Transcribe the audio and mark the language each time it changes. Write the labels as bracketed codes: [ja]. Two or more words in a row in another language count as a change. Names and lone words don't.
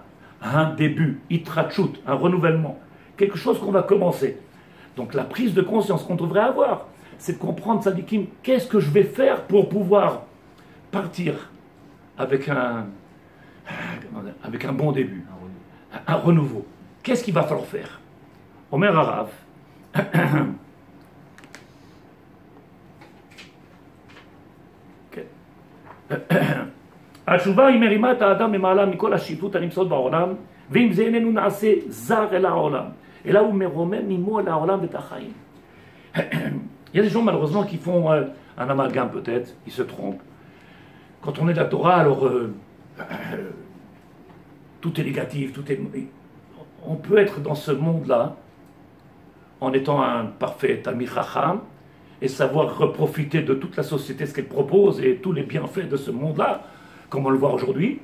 [fr] Un début, Itrachut, un renouvellement. Quelque chose qu'on va commencer. Donc la prise de conscience qu'on devrait avoir, c'est de comprendre, Tzadikim, qu'est-ce que je vais faire pour pouvoir partir avec un bon début, un renouveau. Qu'est-ce qu'il va falloir faire? [he] אומר הרב, התשובה היא מרימה את האדם ממעלה מכל השיטות הנמצאות בעולם, ואם זה איננו נעשה זר אל העולם, אלא הוא מרומם עמו אל העולם ואת החיים. [fr] Il y a des gens malheureusement qui font un amalgame peut-être, ils se trompent. Quand on est de la Torah, alors tout est négatif, tout est... On peut être dans ce monde-là en étant un parfait Talmid Chacham et savoir reprofiter de toute la société, ce qu'elle propose et tous les bienfaits de ce monde-là, comme on le voit aujourd'hui.